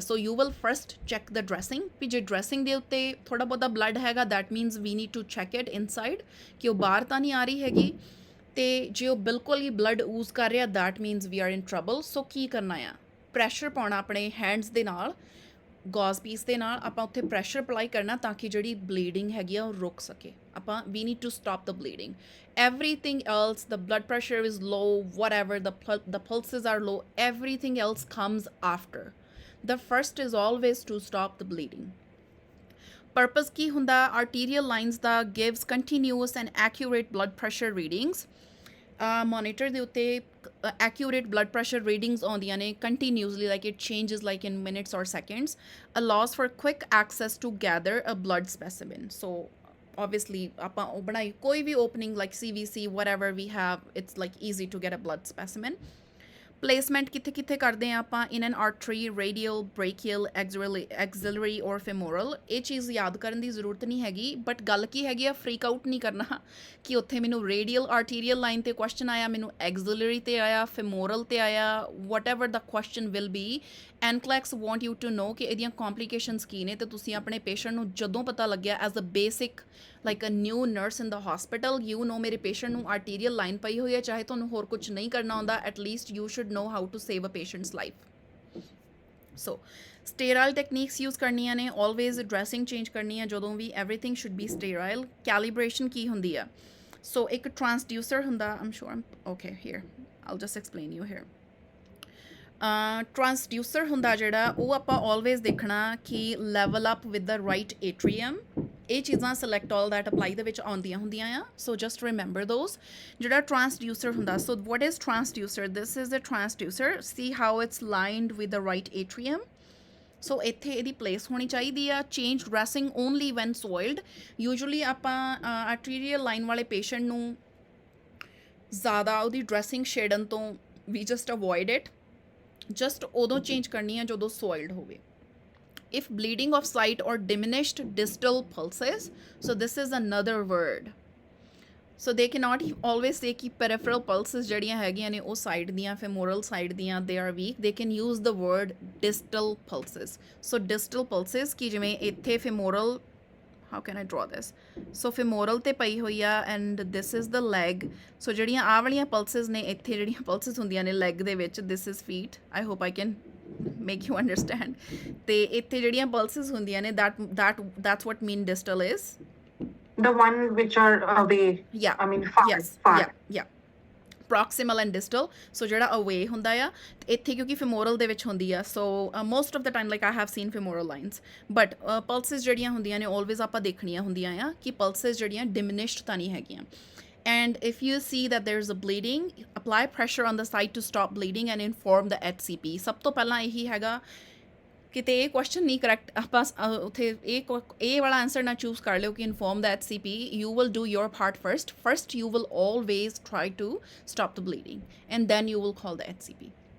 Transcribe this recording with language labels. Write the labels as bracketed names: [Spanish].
[English] so you will first check the dressing, [Punjabi] ਵੀ ਜੇ dressing ਦੇ ਉੱਤੇ ਥੋੜ੍ਹਾ ਬਹੁਤਾ ਬਲੱਡ ਹੈਗਾ, [English] that means we need to check it inside [Punjabi] ਕਿ ਉਹ ਬਾਹਰ ਤਾਂ ਨਹੀਂ ਆ ਰਹੀ ਹੈਗੀ, ਤੇ ਜੇ ਉਹ ਬਿਲਕੁਲ ਹੀ ਬਲੱਡ ਊਜ਼ ਕਰ ਰਿਹਾ, [English] That means we are in trouble. [Punjabi] ਸੋ ਕੀ ਕਰਨਾ ਆ, ਪ੍ਰੈਸ਼ਰ ਪਾਉਣਾ ਆਪਣੇ ਹੈਂਡਸ ਦੇ ਨਾਲ, ਗੌਜ਼ ਪੀਸ ਦੇ ਨਾਲ ਆਪਾਂ ਉੱਥੇ ਪ੍ਰੈਸ਼ਰ ਅਪਲਾਈ ਕਰਨਾ ਤਾਂ ਕਿ ਜਿਹੜੀ ਬਲੀਡਿੰਗ ਹੈਗੀ ਆ ਉਹ ਰੁਕ ਸਕੇ। [English] ਆਪਾਂ we need to stop the bleeding, everything else, the blood pressure is low, whatever, the pulses are low, everything else comes after. The first is always to stop the bleeding. Purpose [Punjabi] ਕੀ ਹੁੰਦਾ [English] arterial lines ਦਾ, gives continuous and accurate blood pressure readings. Monitor ਦੇ ਉੱਤੇ accurate blood pressure readings [Punjabi] ਆਉਂਦੀਆਂ ਨੇ [English] continuously, like it changes like in minutes or seconds, allows for quick access to gather a blood specimen. So obviously [Punjabi] ਆਪਾਂ ਉਹ ਬਣਾਈ ਕੋਈ ਵੀ [English] opening like CVC, whatever we have, it's like easy to get a blood specimen. Placement [Punjabi] ਕਿੱਥੇ ਕਿੱਥੇ ਕਰਦੇ ਆ ਆਪਾਂ, [English] in an artery, radial, brachial, axillary or femoral। [Punjabi] ਇਹ ਚੀਜ਼ ਯਾਦ ਕਰਨ ਦੀ ਜ਼ਰੂਰਤ ਨਹੀਂ ਹੈਗੀ, ਬਟ ਗੱਲ ਕੀ ਹੈਗੀ ਆ, ਫਰੀਕ ਆਊਟ ਨਹੀਂ ਕਰਨਾ ਕਿ ਉੱਥੇ ਮੈਨੂੰ ਰੇਡੀਅਲ ਆਰਟੀਰੀਅਲ ਲਾਈਨ ਤੇ ਕੁਐਸਚਨ ਆਇਆ, ਮੈਨੂੰ ਐਗਜ਼ਿਲਰੀ ਤੇ ਆਇਆ, ਫੇਮੋਰਲ ਤੇ ਆਇਆ, [English] whatever ਦਾ question will be, NCLEX want you to know [Punjabi] ਕਿ ਇਹਦੀਆਂ ਕੰਪਲੀਕੇਸ਼ਨਸ ਕੀ ਨੇ, ਤੇ ਤੁਸੀਂ ਆਪਣੇ ਪੇਸ਼ੈਂਟ ਨੂੰ ਜਦੋਂ ਪਤਾ ਲੱਗਿਆ [English] as a basic like a new nurse in the hospital, you know [Punjabi] ਮੇਰੇ ਪੇਸ਼ੈਂਟ ਨੂੰ ਆਰਟੀਰੀਅਲ ਲਾਈਨ ਪਈ ਹੋਈ ਹੈ, ਚਾਹੇ ਤੁਹਾਨੂੰ ਹੋਰ ਕੁਝ ਨਹੀਂ ਕਰਨਾ ਆਉਂਦਾ, [English] At least you should know how to save a patient's life. So sterile techniques use [Punjabi] ਕਰਨੀਆਂ ਨੇ, [English] always dressing change [Punjabi] ਕਰਨੀ ਹੈ ਜਦੋਂ ਵੀ, [English] everything should be sterile. Calibration [Punjabi] ਕੀ ਹੁੰਦੀ ਆ, [English] so [Punjabi] ਇੱਕ transducer ਹੁੰਦਾ, [English] I'm sure okay here I'll just explain you here. [Punjabi] Transducer ਹੁੰਦਾ ਜਿਹੜਾ, ਉਹ ਆਪਾਂ always ਦੇਖਣਾ ਕਿ [English] level up with the right atrium, [Punjabi] ਇਹ ਚੀਜ਼ਾਂ [English] select all that apply [Punjabi] ਦੇ ਵਿੱਚ ਆਉਂਦੀਆਂ ਹੁੰਦੀਆਂ ਆ, [English] so just remember those. [Punjabi] ਜਿਹੜਾ transducer ਹੁੰਦਾ, [English] so what is transducer? This is a transducer, see how it's lined with the right atrium. [Punjabi] ਸੋ ਇੱਥੇ ਇਹਦੀ ਪਲੇਸ ਹੋਣੀ ਚਾਹੀਦੀ ਆ। [English] change dressing only when soiled, [Punjabi] usually ਆਪਾਂ ਆਰਟੀਰੀਅਲ ਲਾਈਨ ਵਾਲੇ ਪੇਸ਼ੈਂਟ ਨੂੰ ਜ਼ਿਆਦਾ ਉਹਦੀ ਡਰੈਸਿੰਗ ਛੇੜਨ ਤੋਂ ਵੀ [English] just avoid it, [Punjabi] ਜਸਟ ਉਦੋਂ ਚੇਂਜ ਕਰਨੀ ਆ ਜਦੋਂ ਸੋਇਲਡ ਹੋਵੇ। [English] If bleeding of sight or diminished distal pulses, so this is another word. So they cannot always say कि peripheral pulses [Punjabi] ਜਿਹੜੀਆਂ ਹੈਗੀਆਂ ਨੇ ਉਹ ਸਾਈਡ ਦੀਆਂ, [English] femoral side ਦੀਆਂ, they are weak. They can use the word distal pulses. So distal pulses [Punjabi] ਕਿ ਜਿਵੇਂ ਇੱਥੇ [English] femoral, how can I draw this? So femoral [Punjabi] ਤੇ ਪਈ ਹੋਈ ਆ [English] and this is the leg. [Punjabi] So ਜਿਹੜੀਆਂ ਆਹ ਵਾਲੀਆਂ pulses ਨੇ, ਇੱਥੇ ਜਿਹੜੀਆਂ pulses ਹੁੰਦੀਆਂ ਨੇ leg ਦੇ ਵਿੱਚ, [English] this is feet. I hope I can make you understand. [Punjabi] ਤੇ ਇੱਥੇ ਜਿਹੜੀਆਂ pulses ਹੁੰਦੀਆਂ ਨੇ, [English] that's what mean distal is. The one which are away. Yeah. I mean far. Yes. Far. Yeah. Proximal and distal. [Punjabi] So ਜਿਹੜਾ away ਹੁੰਦਾ ਆ, ਇੱਥੇ ਕਿਉਂਕਿ femoral ਦੇ ਵਿੱਚ ਹੁੰਦੀ ਆ, [English] so most of the time like I have seen femoral lines, [Punjabi] but pulses ਜਿਹੜੀਆਂ ਹੁੰਦੀਆਂ ਨੇ always ਆਪਾਂ ਦੇਖਣੀਆਂ ਹੁੰਦੀਆਂ ਆ ਕਿ pulses ਜਿਹੜੀਆਂ diminished ਤਾਂ ਨਹੀਂ ਹੈਗੀਆਂ। [English] And if you see that there's a bleeding, apply pressure on the site to stop bleeding and inform the HCP. [Punjabi] ਸਭ ਤੋਂ ਪਹਿਲਾਂ ਇਹੀ ਹੈਗਾ, ਕਿਤੇ ਇਹ ਕੁਐਸਚਨ ਨਹੀਂ ਕਰੈਕਟ, ਆਪਾਂ ਉੱਥੇ ਇਹ ਵਾਲਾ ਆਨਸਰ ਨਾ ਚੂਜ਼ ਕਰ ਲਿਓ ਕਿ inform ਦਾ HCP. [English] You will do your part first you will always try to stop the bleeding and then you will call the HCP.